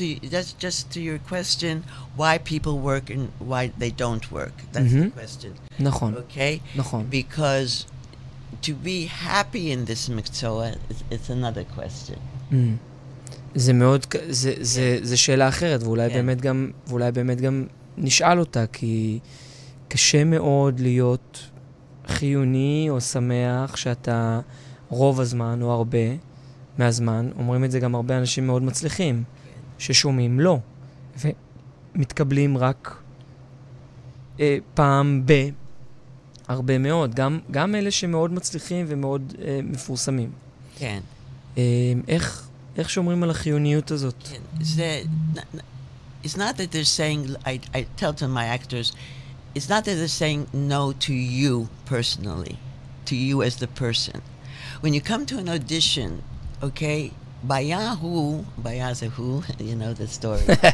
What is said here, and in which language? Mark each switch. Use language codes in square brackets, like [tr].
[en] That's just to your question, why people work and why they don't work. That's the question. [he] נכון. [en] Okay? [he] נכון. [en] Because to be happy in this מקצוע, it's another question. [he] זה מאוד... זה שאלה אחרת, ואולי באמת גם נשאל אותה, כי קשה מאוד להיות חיוני או שמח שאתה רוב הזמן או הרבה מהזמן, אומרים את זה גם הרבה אנשים מאוד מצליחים, ששומעים לא, ומתקבלים רק פעם הרבה מאוד, גם אלה שמאוד מצליחים ומאוד מפורסמים. כן. איך שומרים על החיוניות הזאת? כן, זה... [en] It's not that they're saying, I tell to my actors, it's not that they're saying no to you personally, to you as the person. When you come to an audition, okay, Baya is a who, you know the story.